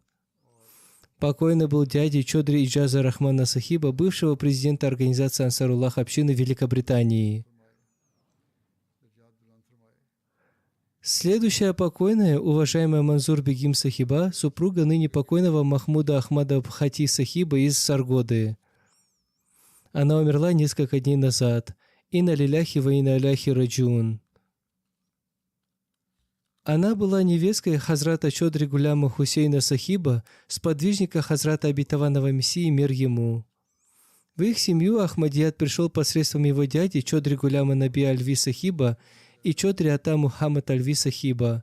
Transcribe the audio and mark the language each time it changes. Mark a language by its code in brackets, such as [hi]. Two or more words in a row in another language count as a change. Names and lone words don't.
[ru] Покойный был дядей Чодри Иджаза Рахмана Сахиба, бывшего президента организации Ансаруллах общины Великобритании. Следующая покойная, уважаемая Манзур Бегим Сахиба, супруга ныне покойного Махмуда Ахмада Бхати Сахиба из Саргоды. Она умерла несколько дней назад. [ar] إنا لله وإنا إليه راجعون. [ru] Она была невесткой Хазрата Чодри Гуляма Хусейна Сахиба, сподвижника Хазрата Обетованного Мессии, мир ему. В их семью Ахмадият пришел посредством его дяди Чодри Гуляма Наби Альви Сахиба и Чодри Ата Мухаммад Альви Сахиба.